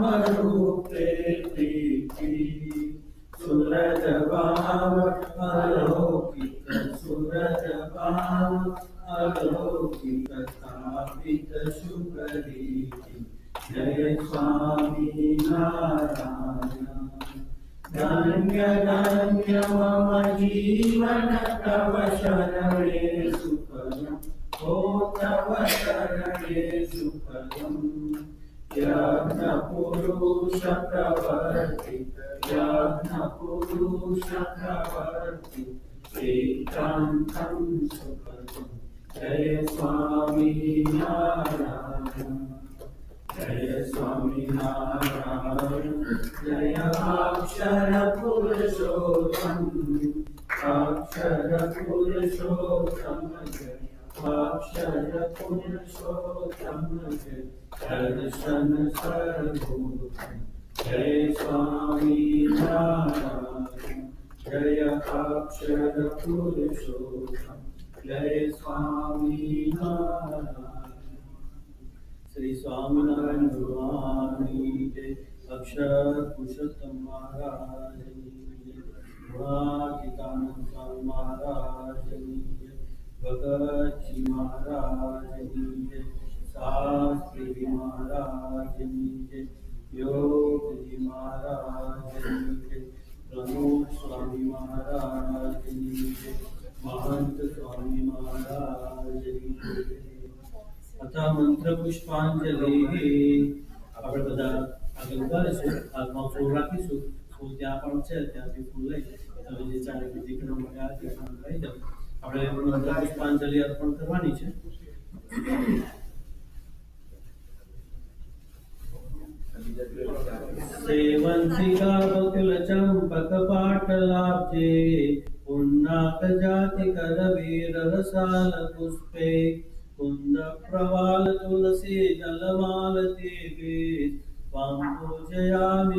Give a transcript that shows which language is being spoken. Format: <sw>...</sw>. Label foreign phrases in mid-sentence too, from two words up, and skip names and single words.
<sa>रूपे प्रीति सूरज भाव अलौकिक सूरज भाव अलौकिक स्थापित शुभ रीति जय स्वामी नारायण धन्य धन्य मम जीवन तव शरणे सुखदम् ओ तव शरणे सुखदम् यज्ञपुरुष प्रवर्तित यज्ञपुरुष प्रवर्तित एकान्तं सुखदम् जय स्वामी नारायण जय स्वामी नारायण जय अक्षर पुरुषोत्तम अक्षर पुरुषोत्तम जय अक्षर पुरुषोत्तम जय दर्शन सर्वभूतम जय स्वामी नारायण जय अक्षर पुरुषोत्तम जय स्वामी नारायण</sa> <hi>श्री स्वामीनारायण भगवान की जय अक्षर पुरुषोत्तम महाराज की जय गुणातीतानंद स्वामी महाराज की जय भगत जी महाराज की जय शास्त्री जी महाराज की जय योग जी महाराज की जय प्रमुख स्वामी महाराज की जय महंत स्वामी महाराज की जय अतः मंत्र पुष्पांजलि</hi> <gu>આપણે બધા આગળ ઉભા રહીશું હાથમાં ફૂલ રાખીશું ફૂલ ત્યાં પણ છે ત્યાંથી ફૂલ લઈ તમે જે ચારે દીકરો માટે આ દીકરો લઈ જાઓ આપણે મંત્ર પુષ્પાંજલિ અર્પણ કરવાની છે</gu> <sa>सेवंतिका बकुल चंपक पाटलाब्जे पुन्नाक जाति करवीर रसाल पुष्पे कुंद प्रवाल तुलसी जलमालती बीज त्वां पूजयामि</sa>